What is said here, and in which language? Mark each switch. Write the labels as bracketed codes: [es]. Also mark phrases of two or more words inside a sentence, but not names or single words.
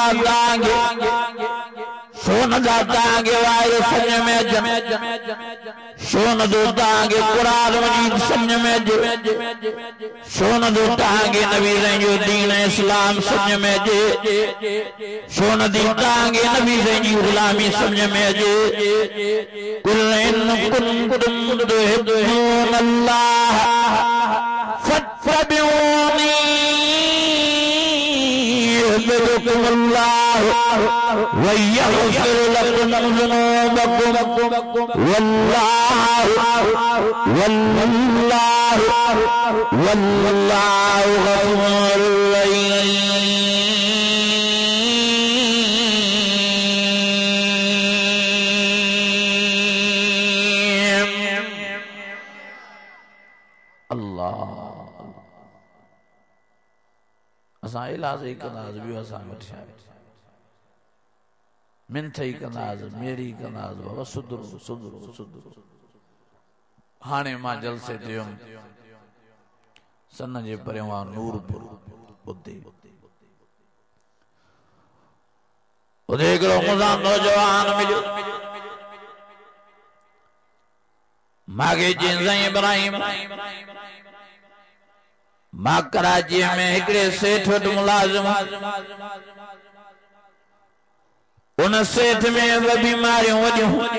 [sd] आहे तव्हांखे छो नथा तव्हांखे वाइदो सम्झ में अचनि छो नथो तव्हांखे क़ुरान मजीद सम्झ में अचे छो नथो तव्हांखे नबी साईं जो दीन इस्लाम सम्झ में अचे छो नथी तव्हांखे नबी साईं जी ग़ुलामी सम्झ में अचे [ar] قل إن كنتم تحبون الله फत्तबिऊनी يحببكم الله ويغفر لكم ذنوبكم والله غفور رحيم الله [sd] असां इलाज ही कंदासीं ॿियो असां वटि छा आहे मिंथ ही कंदासीं मेड़ी कंदासीं बाबा सुधरो सुधरो सुधरो हाणे मां जलसे ते हुयमि सन जे परियां नूरपुर उते हिकिड़ो मुंहिंजा नौजवान मिलियो मांखे चयईं साईं इब्राहिम मां कराची में हिकिड़े सेठ वटि मुलाज़िम उन सेठ में बीमारियूं वॾियूं